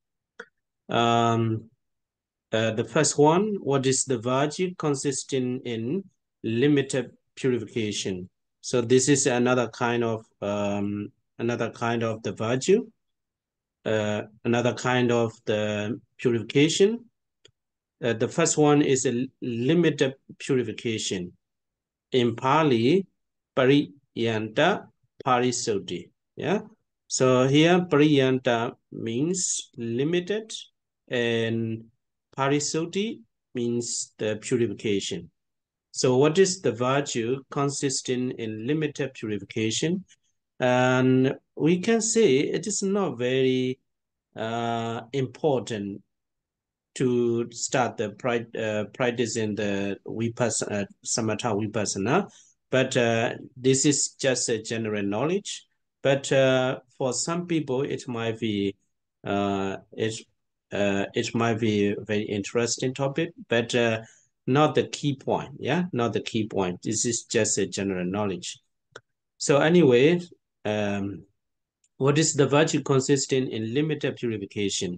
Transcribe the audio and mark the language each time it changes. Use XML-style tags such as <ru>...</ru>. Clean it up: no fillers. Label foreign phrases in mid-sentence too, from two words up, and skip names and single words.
<en>The first one, what is the virtue consisting in limited purification? So this is another kind of the virtue, another kind of the purification. The first one is a limited purification. In Pali,</en> <pi>pariyanta parisodhi.</pi> <en>Yeah. So here pariyanta means limited, and parisodhi means the purification. So what is the virtue consisting in limited purification? And we can say it is not very important to start the practice in the vipassana,</en> <pi>samatha vipassana,</pi> <en>but this is just a general knowledge. But for some people, it might be it might be a very interesting topic, but not the key point. Yeah, not the key point. This is just a general knowledge. So anyway, what is the virtue consisting in limited purification?</en>